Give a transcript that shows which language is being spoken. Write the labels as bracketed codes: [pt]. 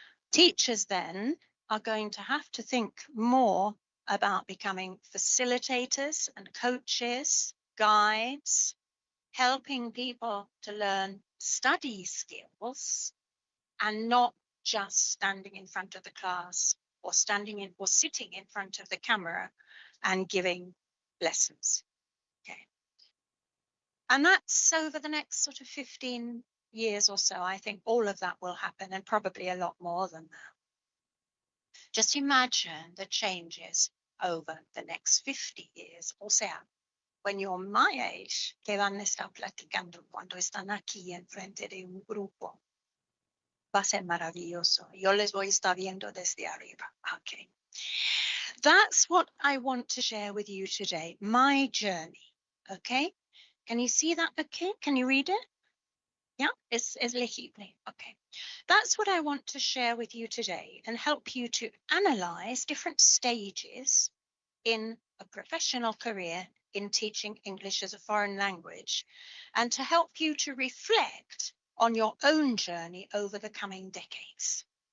[en] Teachers then are going to have to think more about becoming facilitators and coaches, guides, helping people to learn study skills and not just standing in front of the class or sitting in front of the camera and giving lessons. Okay. And that's over the next sort of 15 years or so. I think all of that will happen, and probably a lot more than that. Just imagine the changes over the next 50 years. [es] O sea, [en] when you're my age, [es] que van a estar platicando cuando están aquí enfrente de un grupo. Va a ser maravilloso. Yo les voy a estar viendo desde arriba. [en] Okay. That's what I want to share with you today, my journey. Okay. Can you see that? Okay. Can you read it? Yeah, it's legible. Okay. That's what I want to share with you today and help you to analyze different stages in a professional career in teaching English as a foreign language, and to help you to reflect on your own journey over the coming decades.